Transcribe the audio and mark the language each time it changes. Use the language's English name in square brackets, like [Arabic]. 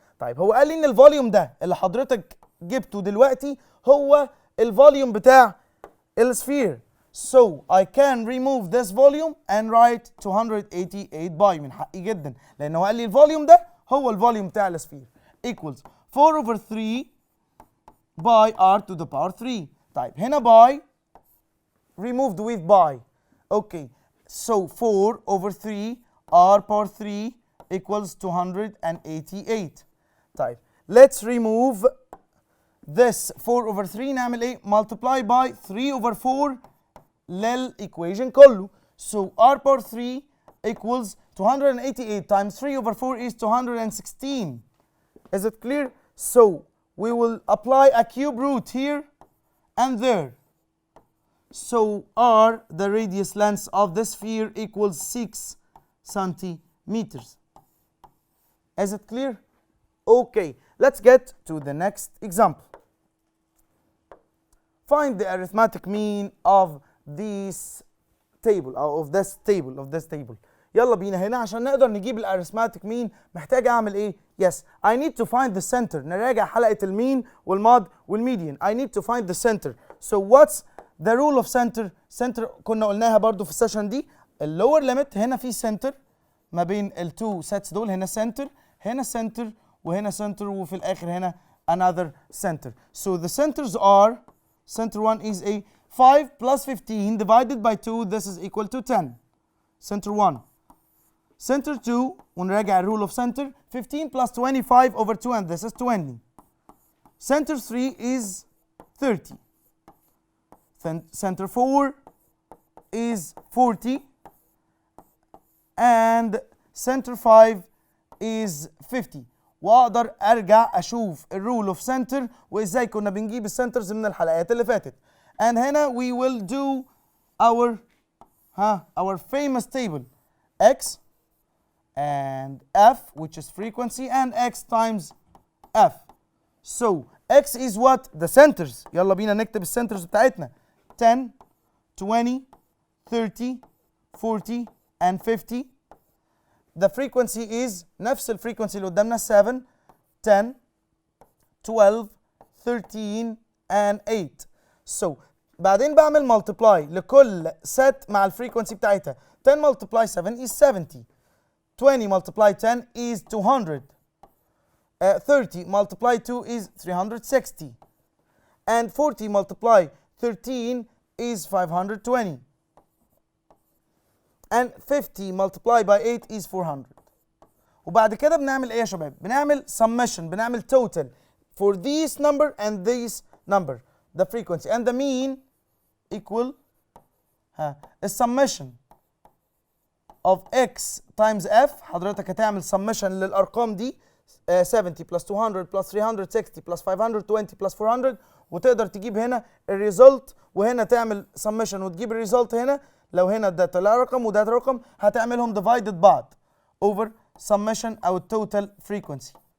[Arabic] طيب هو قال لي إن الفوليوم ده اللي حضرتك جبته دلوقتي هو الفوليوم بتاع السفير. [English] So I can remove this volume and write 288 by. [Arabic] من حقي جدا لأنه قال لي الفوليوم ده هو الفوليوم بتاع السفير [English] equals 4 over 3 by r to the power 3. [Arabic] طيب هنا [English] by removed with by. Okay, so 4 over 3 r power 3 equals 288. طيب let's remove this 4 over 3 [Arabic] نعمل ايه؟ [English] multiply by 3 over 4 للإيكويشن كله. So r power 3 equals 288 times 3 over 4 is 216. Is it clear? So we will apply a cube root here and there. So r, the radius length of the sphere, equals 6 centimeters. Is it clear? Okay, let's get to the next example. Find the arithmetic mean of this table أو of this table. [Arabic] يلا بينا هنا عشان نقدر نجيب الارثماتيك مين محتاج اعمل ايه؟ [English] Yes, I need to find the center. [Arabic] نراجع حلقة المين والمود والميديان. [English] I need to find the center. So what's the rule of center? [Arabic] Center كنا قلناها برضو في السيشن دي. اللور ليميت هنا في center ما بين التو sets دول. هنا center هنا center وهنا center وفي الآخر هنا another center. [English] So the centers are center 1 is a 5 plus 15 divided by 2. This is equal to 10. Center 1. Center 2 ونراجع rule of center 15 plus 25 over 2 and this is 20. Center 3 is 30. Center 4 is 40 and center 5 is 50. [Arabic] واقدر ارجع اشوف الرول اوف سنتر وازاي كنا بنجيب السنترز من الحلقات اللي فاتت. [English] And هنا we will do our famous table x and f which is frequency and x times f. So x is what? The centers. [Arabic] يلا بينا نكتب السنترز بتاعتنا 10 20 30 40 and 50. [English] The frequency is نفس الفريكونسي اللي قدامنا 7 10 12 13 and 8. [Arabic] So بعدين بعمل multiply لكل set مع الفريكونسي بتاعتها. [English] 10 multiply 7 is 70. 20 multiply 10 is 200. 30 multiply 2 is 360. And 40 multiply 13 is 520. And 50 multiplied by 8 is 400. [Arabic] وبعد كده بنعمل ايه يا شباب؟ بنعمل summation، [English] بنعمل total for this number and this number, the frequency and the mean equal the summation of x times f. [Arabic] حضرتك هتعمل summation للأرقام دي 70 plus 200 plus 360 plus 520 plus 400 وتقدر تجيب هنا الريزلت وهنا تعمل summation وتجيب الريزلت هنا. لو هنا ده طلع رقم وده رقم هتعملهم divided بعض over summation او total frequency.